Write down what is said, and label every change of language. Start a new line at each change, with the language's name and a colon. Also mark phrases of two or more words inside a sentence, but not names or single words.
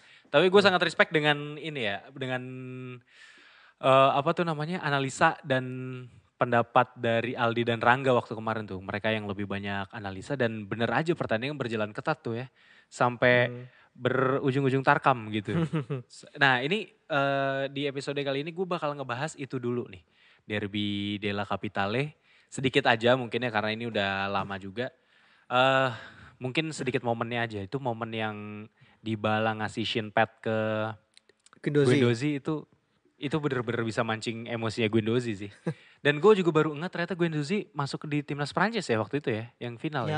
Indonesian: Tapi gue sangat respect dengan ini ya, dengan apa tuh namanya, analisa dan pendapat dari Aldi dan Rangga waktu kemarin tuh. Mereka yang lebih banyak analisa dan bener aja pertandingan berjalan ketat tuh ya. Sampai Hmm. berujung-ujung tarkam gitu. Nah ini di episode kali ini gue bakal ngebahas itu dulu nih. Derby della Capitale. Sedikit aja mungkin ya karena ini udah lama juga. eh Mungkin sedikit momennya aja. Itu momen yang Dybala ngasih
English: shin pad
Indonesian: ke Guendouzi. Guendouzi itu bener-bener bisa mancing emosinya Guendouzi sih. Dan gue juga baru ingat ternyata Guendouzi masuk di timnas Prancis ya waktu itu ya, yang final ya.